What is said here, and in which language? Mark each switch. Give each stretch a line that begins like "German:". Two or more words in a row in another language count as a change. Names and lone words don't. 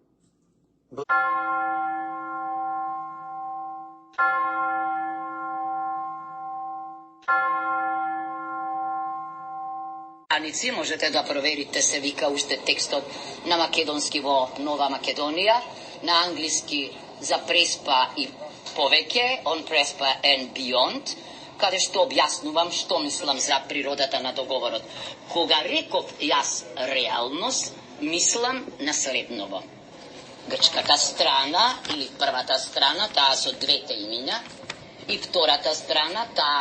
Macedonian: Можете да проверите, се вика уште текстот на македонски во Нова Македонија, на англиски за преспа и повеќе,
English: on prespa and beyond,
Macedonian: каде што објаснувам што мислам за природата на договорот. Кога реков јас реалност, мислам на следново. Грчката страна или првата страна, таа со двете имиња, и втората страна, таа